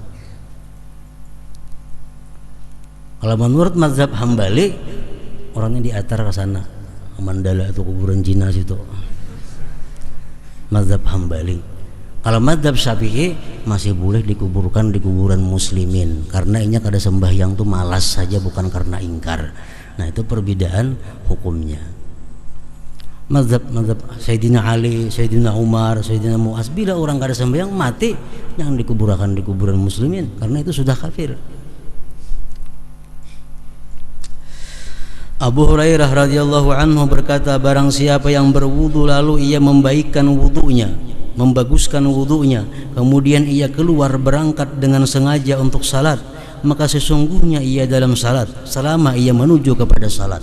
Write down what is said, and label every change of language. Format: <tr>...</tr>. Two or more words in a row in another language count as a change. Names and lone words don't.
<id>Kalau menurut mazhab Hambali, orangnya diatar ke sana, ke Mandala itu kuburan Cina situ, mazhab Hambali.</id> <bjn>Kalau mazhab Syafi'i masih boleh dikuburkan di kuburan muslimin, karena ini kada sembahyang tuh malas saja, bukan karena ingkar.</bjn> <id>Nah, itu perbedaan hukumnya. Mazhab Sayyidina Ali, Sayyidina Umar, Sayyidina Mu'az,</id> <bjn>bila orang kada sembahyang mati, jangan dikuburkan di kuburan muslimin, karena itu sudah kafir.</bjn> <id>Abu Hurairah</id> <ar>radhiyallahu anhu</ar> <id>berkata, barang siapa yang berwudu lalu ia membaikkan wudunya, membaguskan wudunya, kemudian ia keluar berangkat dengan sengaja untuk salat, maka sesungguhnya ia dalam salat selama ia menuju kepada salat.</id>